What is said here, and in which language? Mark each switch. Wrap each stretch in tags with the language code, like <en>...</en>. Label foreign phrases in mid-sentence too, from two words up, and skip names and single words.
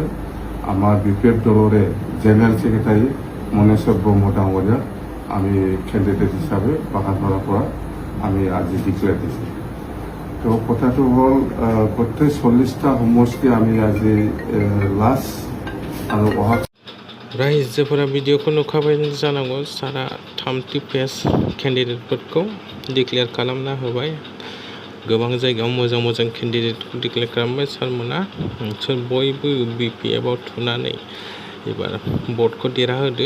<as>আমাৰ বিপিএফ দলৰে</as> <en>general secretary</en> <as>মনেশ্বৰ ব্ৰহ্ম ডাঙৰীয়া আমি কেণ্ডিডেট হিচাপে বাগানপাৰাৰ পৰা আমি আজি ডিক্লেয়াৰ দিছোঁ। তো কথাটো হ'ল গোটেই 40টা সমষ্টি আমি আজি লাষ্ট আৰু অহা</as> <brx>रायजोफोरा भिडिअखौ नुखाबाय जानांगौ। सारा 30 पेज केन्डिडेटफोरखौ डिक्लेयार खालामना होबाय। गोबां जायगायाव मोजां केन्डिडेटखौ डिक्लेयार खालामबाय सारमोना। नोंसोर बयबो बिपिएफआव थुनानै एबार भटखौ देरहाहोदो।</brx>